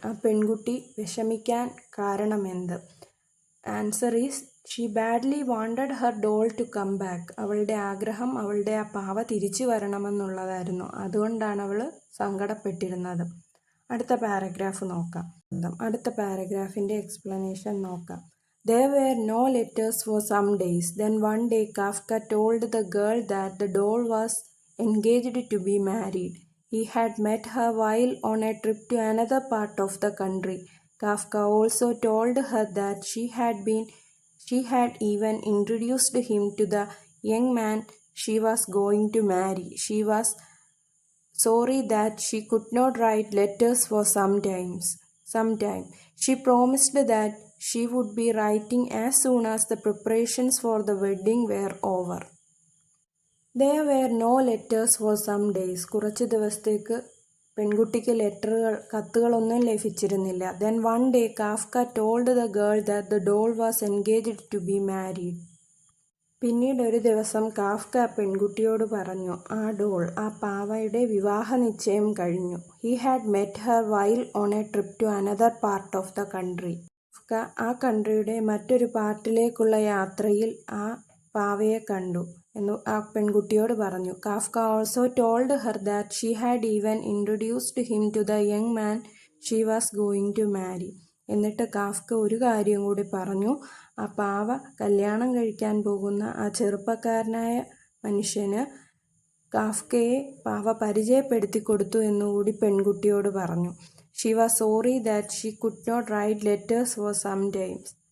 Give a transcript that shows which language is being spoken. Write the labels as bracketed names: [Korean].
[Malayalam] ആ പെൺകുട്ടി വിഷമിക്കാൻ കാരണമെന്ത്? [English] Answer is she badly wanted her doll to come back. [Malayalam] അവളുടെ ആഗ്രഹം അവളുടെ ആ പാവ തിരിച്ചു വരണമെന്നുള്ളതായിരുന്നു. അതുകൊണ്ടാണ് അവൾ സങ്കടപ്പെട്ടിരുന്നത്. അടുത്ത പാരഗ്രാഫ് നോക്കാം. അടുത്ത പാരഗ്രാഫിൻ്റെ എക്സ്പ്ലനേഷൻ നോക്കാം. [English] "There were no letters for some days. Then one day Kafka told the girl that the doll was engaged to be married. He had met her while on a trip to another part of the country. Kafka also told her that she had even introduced him to the young man she was going to marry. She was sorry that she could not write letters for some time. She promised that she would be writing as soon as the preparations for the wedding were over. There were no letters for some days. [Malayalam] കുറച്ച് ദിവസത്തേക്ക് പെൺകുട്ടിക്ക് കത്തുകളൊന്നും ലഭിച്ചിരുന്നില്ല. [English] Then one day Kafka told the girl that the doll was engaged to be married. [Malayalam] പിന്നീട് ഒരു ദിവസം Kafka പെൺകുട്ടിയോട് പറഞ്ഞു, ആ പാവയുടെ വിവാഹ നിശ്ചയം കഴിഞ്ഞു. [English] He had met her while on a trip to another part of the country. [Malayalam] Kafka ആ കൺട്രിയുടെ മറ്റൊരു പാർട്ടിലേക്കുള്ള യാത്രയിൽ ആ പാവയെ കണ്ടു എന്ന് ആ പെൺകുട്ടിയോട് പറഞ്ഞു. [English] Kafka also told her that she had even introduced him to the young man she was going to marry. [Malayalam] എന്നിട്ട് കാഫ്ക ഒരു കാര്യം കൂടി പറഞ്ഞു. ആ പാവ കല്യാണം കഴിക്കാൻ പോകുന്ന ആ ചെറുപ്പക്കാരനായ മനുഷ്യന് കാഫ്കയെ പാവ പരിചയപ്പെടുത്തി കൊടുത്തു എന്നുകൂടി പെൺകുട്ടിയോട് പറഞ്ഞു. [English] She was sorry that she could not write letters for some times.